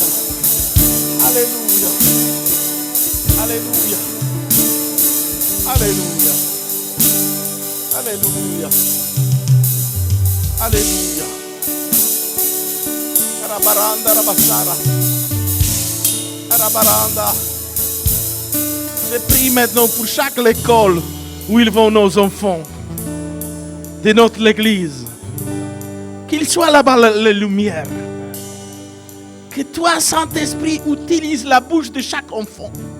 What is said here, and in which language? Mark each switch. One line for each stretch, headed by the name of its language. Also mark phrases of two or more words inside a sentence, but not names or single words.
French: Alleluia. Alleluia. Alleluia. Alleluia. Alleluia. Arabaranda rabassara. Arabaranda. Je prie maintenant pour chaque école où ils vont nos enfants de notre église. Qu'ils soient là-bas les lumières. Que toi, Saint-Esprit, utilise la bouche de chaque enfant.